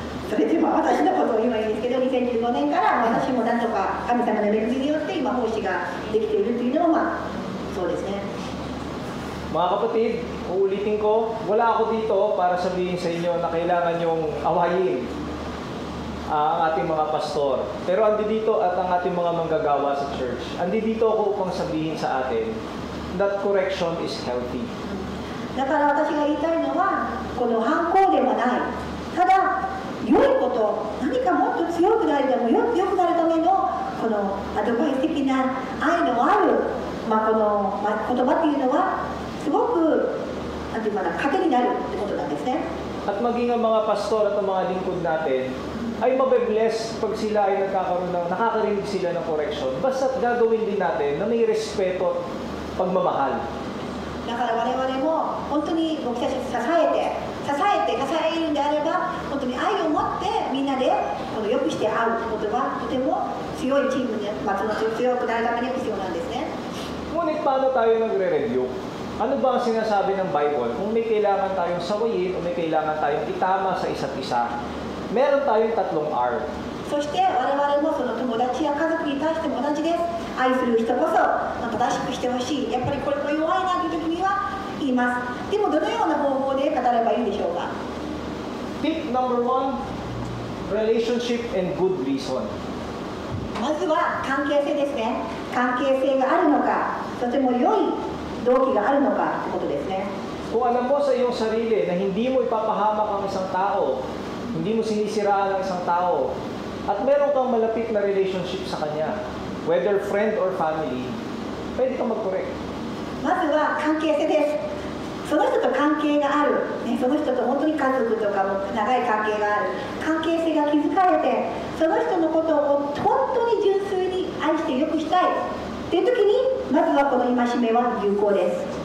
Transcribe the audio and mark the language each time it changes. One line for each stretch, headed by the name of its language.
Japanese: それで私のことを今言うんですけど、2015年から私もなんとか神様の恵みによって今奉仕ができているというのもそうですね。
Filipino: Mga kapatid, uulitin ko, wala ako dito para sabihin sa inyo na kailangan yung awayin ang ating mga pastor. Pero andi dito at ang ating mga manggagawa sa church. Andi dito ako upang sabihin sa atin
English: that correction is healthy.
Japanese: だから私が言いたいのはこの反抗ではない。ただ良いこと、何かもっと強くなるため、良くなるためのこのアドバイス的な愛のある、この、言葉っていうのはすごくなんていうかな、糧になるってことなんですね。
Filipino: At maging ang mga pastor at ang mga lingkod natin ay mabe-bless pag sila ay nakakarinig sila ng correction. Basta't gagawin din natin na may respeto at pagmamahal.
Japanese: だから我々も本当に僕たちを支えるんであれば本当に愛を持ってみんなでこの良くして会うってことがとても強いチームに、強くなるために必要なんですね。
Filipino: Ngunit paano tayo nagre-review? Ano ba ang sinasabi ng Bible? Kung may kailangan tayong sawayin o may kailangan tayong itama sa isa't isa, meron tayong 3 R.
Japanese: そして我々もその友達や家族に対しても同じです。愛する人こそ正しくしてほしい。やっぱりこれ弱いなという時には言います。でもどのような方法で語ればいいでしょうか。
English: Tip number 1, relationship and good reason.
Japanese: まずは関係性ですね。関係性があるのか、とても良い動機があるのかということですね。
Filipino: Kung alam mo sa iyong sarili na hindi mo ipapahamak ang isang tao, hindi mo sinisiraan ang isang tao, at meron kang malapit na relationship sa kanya,
English: whether friend or family,
Filipino: pwede kang mag-correct.
Japanese: まずは関係性です。その人と関係がある、その人と本当に家族とかも長い関係がある、関係性が築かれて、その人のことを本当に純粋に愛して良くしたいっていう時に、まずはこの戒めは有効です。